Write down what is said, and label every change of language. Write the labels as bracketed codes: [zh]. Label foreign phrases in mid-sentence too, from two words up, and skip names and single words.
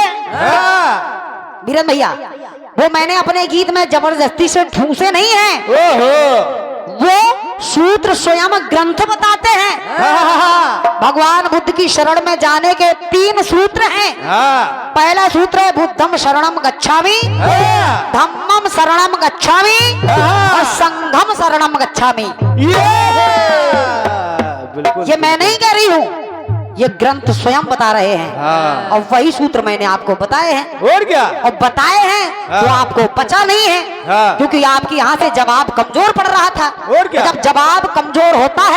[hi] हाँ। बीरन भैया, वो मैंने अपने गीत में जबरदस्ती से ठूसे नहीं हैं। ओहो। वो सूत्र स्वयं ग्रंथ बताते हैं। हाँ। भगवान बुद्ध की शरण में जाने के 3 सूत्र हैं। हाँ। पहला सूत्र है [pi] बुद्धम शरणम गच्छामि, [hi] हाँ। [pi] धम्मम शरणम गच्छामि और संघम शरणम गच्छामि। [hi] बिल्कुल। ये मैं नहीं कह रही हूँ, ये ग्रंथ स्वयं बता रहे हैं। हाँ। और वही सूत्र मैंने आपको बताए हैं। और क्या? और बताए हैं हाँ। तो आपको पता नहीं है। हाँ। क्योंकि आपके यहाँ से जवाब कमजोर पड़ रहा था। और क्या? जब जवाब कमजोर होता है